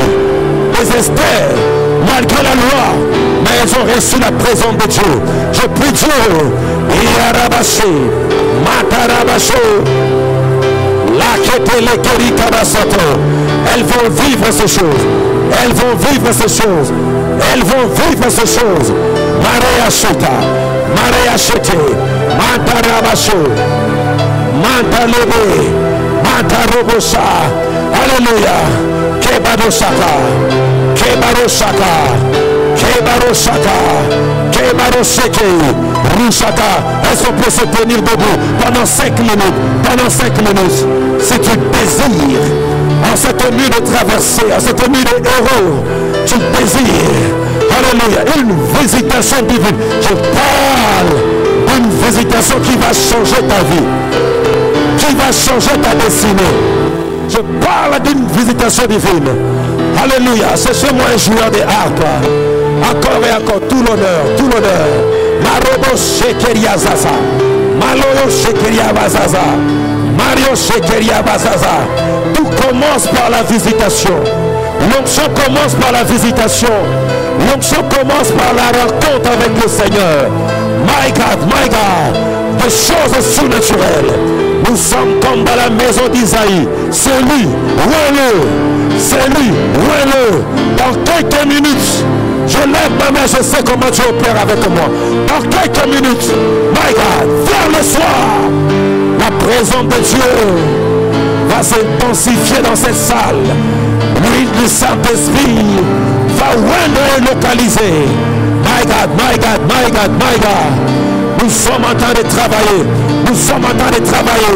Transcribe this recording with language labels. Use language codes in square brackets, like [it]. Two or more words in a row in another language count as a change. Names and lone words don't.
[fr] Les Esther, malgré la loi, mais elles ont reçu la présence de Dieu. Je prie Dieu, Iarabaché, Matarabacho, elles vont vivre ces choses. Elles vont vivre ces choses. Elles vont vivre ces choses. Maria Sheta, Maria Shete, Matarabacho, Mantalebe, Mantarobosha. Alléluia. Kebaroshaka, Kebaroshaka, Kebaroshaka, Kebarosheke, Rushaka. Est-ce qu'on peut se tenir debout pendant 5 minutes? Pendant 5 minutes. Si tu désires, en cette nuit de traversée, en cette nuit de héros, tu désires, alléluia, une visitation divine. Je parle d'une visitation qui va changer ta vie, qui va changer ta destinée. Je parle d'une visitation divine. Alléluia. Cherchez-moi un joueur de harpe. Encore et encore. Tout l'honneur. Tout l'honneur. Marobo Shekeria Zaza. Maloyo Shekeria Bazaza. Mario Shekeria Bazaza. Tout commence par la visitation. L'onction commence par la visitation. L'onction commence par la rencontre avec le Seigneur. [en] My God, my God. [fr] Des choses surnaturelles. Nous sommes comme dans la maison d'Isaïe. C'est lui, oué-le. C'est lui, oué-le. Dans quelques minutes, je lève ma main, je sais comment tu opères avec moi. Dans quelques minutes, [en] my God, [fr] vers le soir, la présence de Dieu va s'intensifier dans cette salle. L'huile du Saint-Esprit va oindre et localiser. [en] My God, my God, my God, my God. [fr] Nous sommes en train de travailler. Nous sommes en train de travailler.